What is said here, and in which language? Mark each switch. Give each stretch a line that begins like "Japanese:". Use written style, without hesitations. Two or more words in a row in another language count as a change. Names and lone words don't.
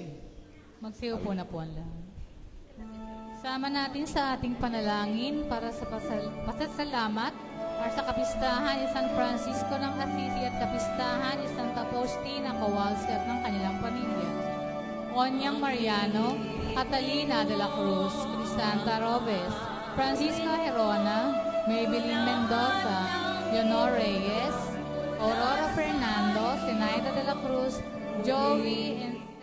Filipino: Magsiupo na po ang lahat. Sama natin sa ating panalangin para sa pasasalamat para sa kapistahan ni San Francisco ng Assisi at kapistahan ni Santa Faustina Kowalski at ng kanilang pamilya. Onyang Mariano, Catalina de la Cruz, Crisanta Robes, Francisco Herona, Maybelline Mendoza, Leonor Reyes, Aurora Fernando, Zenaida de la Cruz, Joey